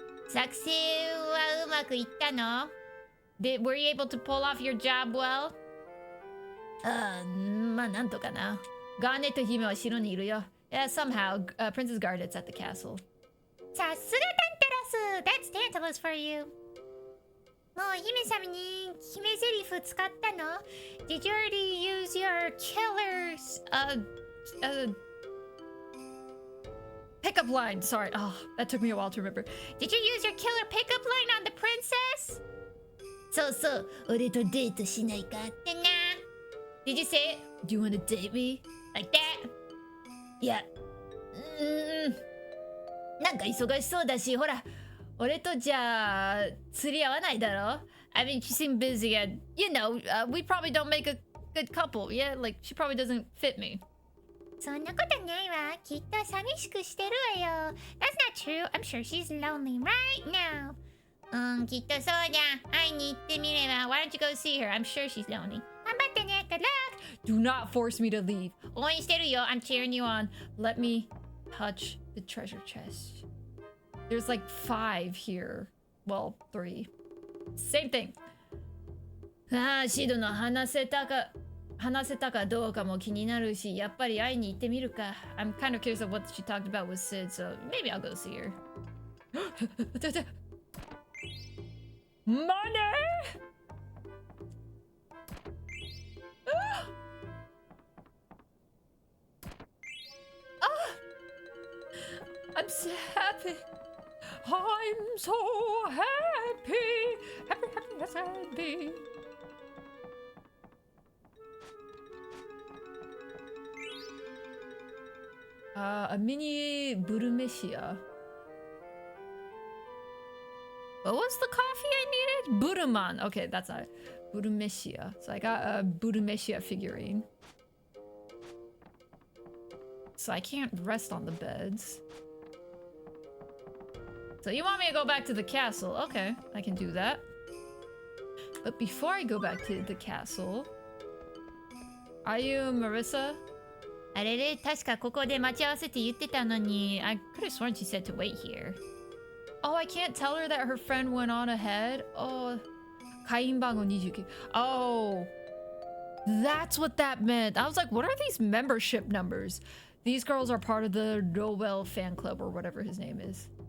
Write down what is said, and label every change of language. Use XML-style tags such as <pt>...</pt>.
<ja>作戦はうまくいったの？</ja> <en>Were you able to pull off your job well?</en> <ja>まあなんとかな。ガーネット姫は城にいるよ。</ja> <en>Yeah, somehow, Princess Garnet's at the castle.</en> <ja>さすがタンタラス！</ja> <en>That's Tantalus for you!</en> <ja>もう姫様に決め台詞使ったの？</ja> <en>Did you already use your killer's pickup line. Sorry. Oh, that took me a while to remember. Did you use your killer pickup line on the princess?</en> <ja>そうそう、俺とデートしないかってな。</ja> <en>Did you say it? Do you want to date me? Like that?</en> <ja>いや、なんか忙しそうだし、ほら、俺とじゃあ釣り合わないだろ？</ja> <en>I mean, she seemed busy and, you know, we probably don't make a good couple. Yeah, like, she probably doesn't fit me.</en> <ja>そんなことないわ。きっと寂しくしてるわよ。</ja> <en>That's not true. I'm sure she's lonely right now.</en> <ja>きっとそうじゃ。会いに行ってみれば。</ja> <en>Why don't you go see her? I'm sure she's lonely.</en> <ja>頑張ってね。</ja> <en>Good luck! Do not force me to leave.</en> <ja>応援してるよ。</ja> <en>I'm cheering you on. Let me touch the treasure chest. There's like 5 here. Well, 3. Same thing.</en> <ja>ああ、シドの話せたかどうかも気になるし、やっぱり会いに行ってみるか。</ja> <en>I'm kind of curious of what she talked about with Sid, so maybe I'll go see her. Money! I'm so happy. I'm so happy. Happy. A mini Burumeshia. What was the coffee I needed? Buruman. Okay, that's not it. Burumeshia. So I got a Burumeshia figurine. So I can't rest on the beds. So you want me to go back to the castle? Okay, I can do that. But before I go back to the castle... Are you Marissa?</en> <ja>あれれ、確かここで待ち合わせって言ってたのに、</ja> <en>I could have sworn she said to wait here. Oh, I can't tell her that her friend went on ahead?</en> <ja>Oh, 会員番号29.</ja> <en>Oh, that's what that meant. I was like, what are these membership numbers? These girls are part of the Noel fan club or whatever his name is.</en>